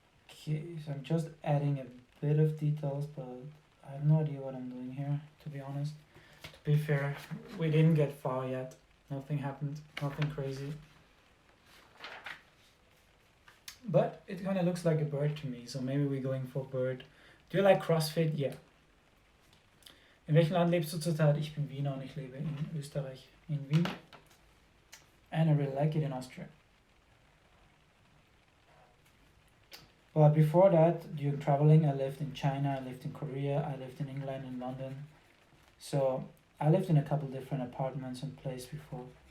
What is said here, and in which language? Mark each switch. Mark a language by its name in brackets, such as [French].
[English] Okay, so I'm just adding a bit of details, but I have no idea what I'm doing here, to be honest. To be fair, we didn't get far yet. Nothing happened, nothing crazy. But it kind of looks like a bird to me, so maybe we're going for bird. Do you like CrossFit? Yeah. [German] In welchem Land lebst du zurzeit? Ich bin Wiener und ich lebe in Österreich, in Wien. [English] And I really like it in Austria. But before that, during traveling, I lived in China, I lived in Korea, I lived in England and London. So I lived in a couple different apartments and places before.